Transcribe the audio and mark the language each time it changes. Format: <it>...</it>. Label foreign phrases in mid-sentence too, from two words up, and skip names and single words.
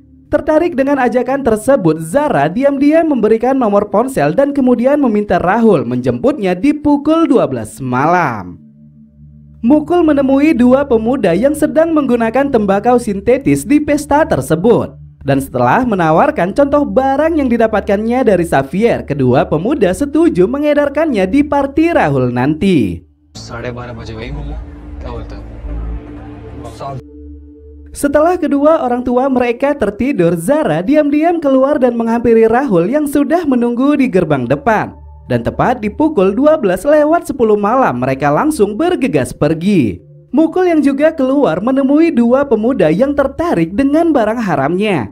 <id>Tertarik dengan ajakan tersebut, Zara diam-diam memberikan nomor ponsel dan kemudian meminta Rahul menjemputnya di pukul 12 malam. Mukul menemui dua pemuda yang sedang menggunakan tembakau sintetis di pesta tersebut. Dan setelah menawarkan contoh barang yang didapatkannya dari Xavier, kedua pemuda setuju mengedarkannya di party Rahul nanti.</id> <hi>12:30 बजे वही मिलना क्या बोलते हो?</hi> <id>Setelah kedua orang tua mereka tertidur, Zara diam-diam keluar dan menghampiri Rahul yang sudah menunggu di gerbang depan. Dan tepat di pukul 12:10 malam mereka langsung bergegas pergi. Mukul yang juga keluar menemui dua pemuda yang tertarik dengan barang haramnya.</id>